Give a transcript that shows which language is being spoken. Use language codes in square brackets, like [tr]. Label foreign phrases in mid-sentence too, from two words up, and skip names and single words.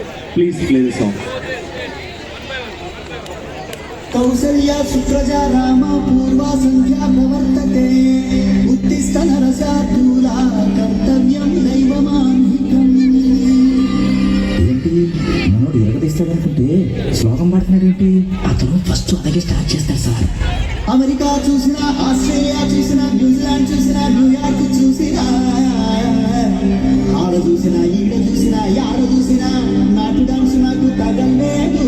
[en] Please play the song. [sa] कौसल्या सुप्रजा राम पूर्वा संध्या प्रवर्तते उत्तिष्ठ नरशार्दूला कर्तव्यं दैवमान्धिकम्. [te] ఏంటి మనోడు ఎరగదీస్తాడు అనుకుంటే శ్లోకం పాడుతున్నాడు ఏంటి? అతను ఫస్ట్ అలాగే స్టార్ట్ చేస్తాడు సార్. అమెరికా చూసినా, ఆస్ట్రేలియా చూసినా, న్యూజిలాండ్ చూసినా, న్యూయార్క్ చూసినా, ఆడ చూసినా, ఈడ చూసినా, యాడ చూసినా నాటు డాన్స్ నాకు తగలేదు.